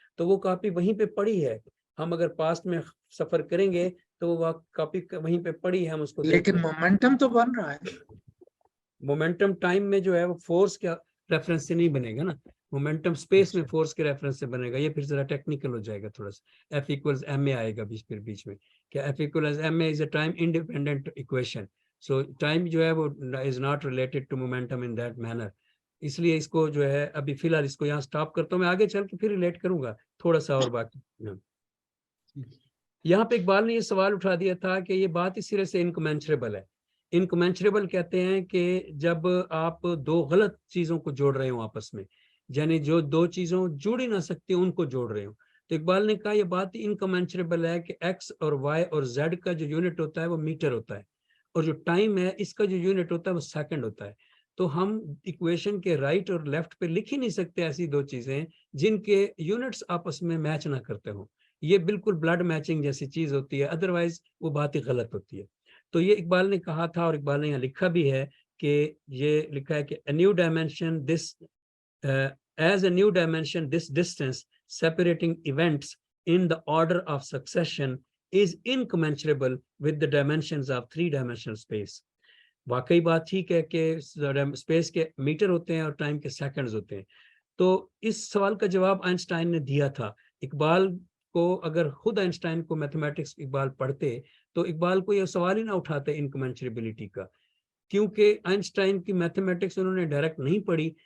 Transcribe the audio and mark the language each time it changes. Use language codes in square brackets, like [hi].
[ur] تو وہ کاپی وہیں پہ پڑی ہے. ہم اگر پاسٹ میں سفر کریں گے تو وہ کاپی وہیں پہ پڑی ہے, ہم اس کو لیکن مومنٹم تو بن رہا ہے. مومنٹم ٹائم میں جو ہے وہ فورس کے ریفرنس سے نہیں بنے گا نا, مومنٹم سپیس میں فورس کے ریفرنس سے بنے گا. یہ پھر ذرا ٹیکنیکل ہو جائے گا تھوڑا سا. [en] F equals ma [ur] آئے گا بیچ میں کہ [en] F equals ma is a time independent equation. So time [ur] جو ہے وہ [en] is not related to momentum in that manner. [ur] اس لیے اس کو جو ہے ابھی فی الحال اس کو یہاں سٹاپ کرتا ہوں, میں آگے چل کے پھر ریلیٹ کروں گا تھوڑا سا اور باقی. یہاں پہ اقبال نے یہ سوال اٹھا دیا تھا کہ یہ بات اس سرے سے انکمینشریبل ہے. انکمینشریبل کہتے ہیں کہ جب آپ دو غلط چیزوں کو جوڑ رہے ہوں آپس میں, یعنی جو دو چیزوں جوڑ ہی نہ سکتی ان کو جوڑ رہے ہوں. تو اقبال نے کہا یہ بات انکمینشریبل ہے کہ ایکس اور وائی اور زیڈ کا جو یونٹ ہوتا ہے وہ میٹر ہوتا ہے, اور جو ٹائم ہے اس کا جو یونٹ ہوتا ہے وہ سیکنڈ ہوتا ہے. تو ہم ایکویشن کے رائٹ اور لیفٹ پہ لکھ ہی نہیں سکتے ایسی دو چیزیں جن کے یونٹس آپس میں میچ نہ کرتے ہوں. یہ بالکل بلڈ میچنگ جیسی چیز ہوتی ہے, ادروائز وہ بات ہی غلط ہوتی ہے. تو یہ اقبال نے کہا تھا, اور اقبال نے یہاں لکھا بھی ہے کہ [en] یہ لکھا ہے کہ a new dimension this as a new dimension this distance separating events in the order of succession is incommensurable with the dimensions of three-dimensional space. [ur] واقعی بات ٹھیک ہے کہ اسپیس کے میٹر ہوتے ہیں اور ٹائم کے سیکنڈز ہوتے ہیں. تو اس سوال کا جواب آئنسٹائن نے دیا تھا. اقبال کو اگر خود آئنسٹائن کو میتھمیٹکس اقبال پڑھتے تو اقبال کو یہ سوال ہی نہ اٹھاتے انکمینشریبلٹی کا, کیونکہ آئنسٹائن کی میتھمیٹکس انہوں نے ڈائریکٹ نہیں پڑھی.